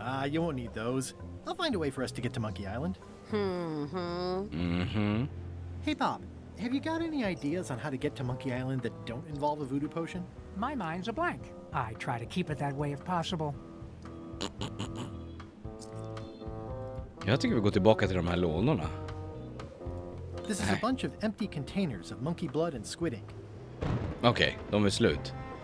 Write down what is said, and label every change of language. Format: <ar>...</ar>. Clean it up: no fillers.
<en>You won't need those. I'll find a way for us to get to Monkey Island. Hey, Bob, have you got any ideas on how to get to Monkey Island that don't involve a voodoo potion? My mind's a blank. I try to keep it that way if possible.</en> <sv>Jag tycker vi går tillbaka till de här lådorna.</sv> <en>This is a bunch of empty containers of monkey blood and squid ink.</en> <sv>Okej, de är slut.</sv>